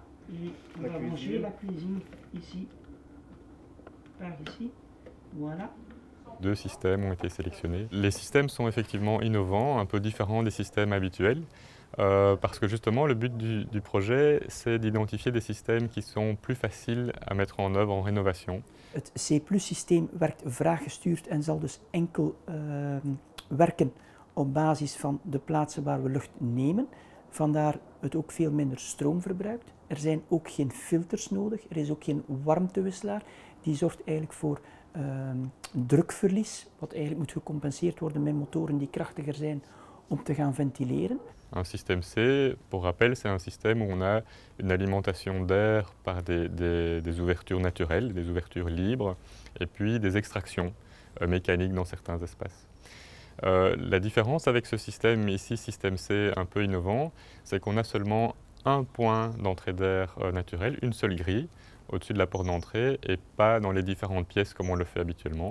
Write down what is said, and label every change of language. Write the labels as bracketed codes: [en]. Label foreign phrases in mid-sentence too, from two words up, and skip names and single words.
[fr] Et on va manger la cuisine ici, par ici, voilà. 2 systèmes ont été sélectionnés. Les systèmes sont effectivement innovants, un peu différents des systèmes habituels, parce que justement le but du projet, c'est d'identifier des systèmes qui sont plus faciles à mettre en œuvre en rénovation. [nl] Het C+-systeem werkt vraaggestuurd en zal dus enkel werken op basis van de plaatsen waar we lucht nemen. Vandaar het ook veel minder stroom verbruikt. Er zijn ook geen filters nodig, er is ook geen warmtewisselaar. Die zorgt eigenlijk voor drukverlies, wat eigenlijk moet gecompenseerd worden met motoren die krachtiger zijn om te gaan ventileren. [fr] Un système C, pour rappel, c'est un système où on a une alimentation d'air par des ouvertures naturelles, des ouvertures libres, et puis des extractions mécaniques dans certains espaces. La différence avec ce système ici, système C un peu innovant, c'est qu'on a seulement un point d'entrée d'air naturel, une seule grille au-dessus de la porte d'entrée et pas dans les différentes pièces comme on le fait habituellement.